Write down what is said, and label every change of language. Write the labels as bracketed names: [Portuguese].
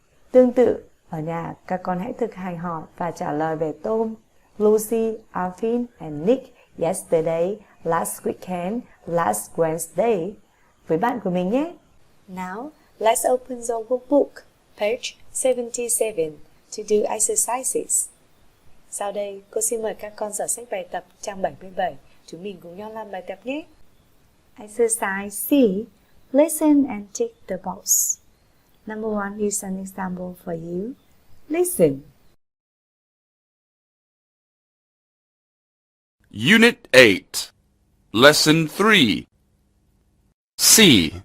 [Vietnamese] Tương tự, ở nhà các con hãy thực hành hỏi và trả lời về tôm. [English] Lucy, Alvin and Nick yesterday, last weekend, last Wednesday. [Vietnamese] Với bạn của mình nhé. [English] Now, let's open the workbook, page 77, to do exercises. [Vietnamese] Sau đây, cô xin mời các con dở sách bài tập trang 77. Chúng mình cùng nhau làm bài tập nhé. [English] Exercise C. Listen and tick the box. Number 1 is an example for you. Listen. Unit 8, Lesson 3. C.